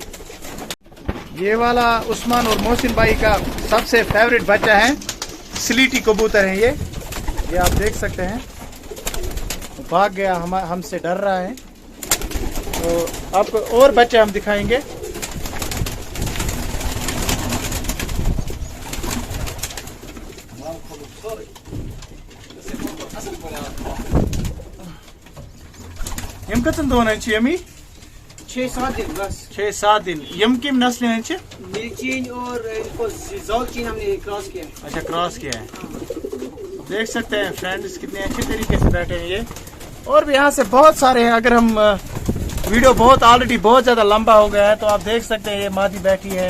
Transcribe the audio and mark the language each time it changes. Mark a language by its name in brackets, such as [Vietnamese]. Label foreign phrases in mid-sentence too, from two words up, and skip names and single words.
[Urdu] یہ والا عثمان اور محسن بھائی کا سب سے فیوریٹ بچہ ہے. سلیٹی کبوتر ہیں یہ آپ دیکھ سکتے ہیں. بھاگ گیا, ہم سے ڈر رہا ہے. تو آپ کو اور بچے ہم دکھائیں گے. [Kashmiri] یم کتن دون یمی [Urdu] 6-7 دن بس. 6-7 دن. [Kashmiri] یم کم نسل [Urdu] ہیں؟ ملچین اور ان کو زاغچین ہم نے کراس کیا. اچھا کراس کیا ہے. دیکھ سکتے ہیں فرینڈز کتنے اچھے طریقے سے بیٹھے ہیں یہ. اور بھی یہاں سے بہت سارے ہیں. اگر ہم ویڈیو آلریڈی بہت زیادہ لمبا ہو گیا ہے تو آپ دیکھ سکتے ہیں یہ مادی بیٹھی ہے.